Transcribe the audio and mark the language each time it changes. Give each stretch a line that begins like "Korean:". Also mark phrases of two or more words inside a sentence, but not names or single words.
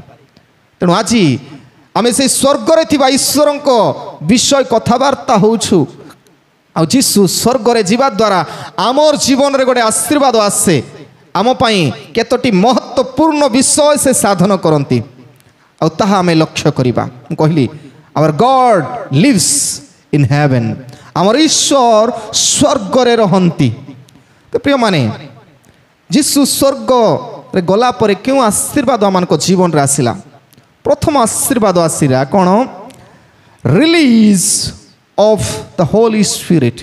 Odia: ତେଣୁ ଆଜି ଆମେ ସେଇ ସ୍ୱର୍ଗରେ ଥିବା ଈଶ୍ୱରଙ୍କ ବିଷୟ କଥାବାର୍ତ୍ତା ହେଉଛୁ। ଆଉ ଯୀଶୁ ସ୍ୱର୍ଗରେ ଯିବା ଦ୍ୱାରା ଆମର ଜୀବନରେ ଗୋଟେ ଆଶୀର୍ବାଦ ଆସେ। ଆମ ପାଇଁ କେତୋଟି ମହତ୍ୱପୂର୍ଣ୍ଣ ବିଷୟ ସେ ସାଧନ କରନ୍ତି, ଆଉ ତାହା ଆମେ ଲକ୍ଷ୍ୟ କରିବା। ମୁଁ କହିଲି
English: our God lives in heaven,
Odia: ଆମର ଈଶ୍ୱର ସ୍ୱର୍ଗରେ ରହନ୍ତି। ତ ପ୍ରିୟମାନେ, ଯୀଶୁ ସ୍ୱର୍ଗରେ ଗଲା ପରେ କେଉଁ ଆଶୀର୍ବାଦ ଆମମାନଙ୍କ ଜୀବନରେ ଆସିଲା? ପ୍ରଥମ ଆଶୀର୍ବାଦ ଆସିଲା କ'ଣ?
English: release of the Holy Spirit.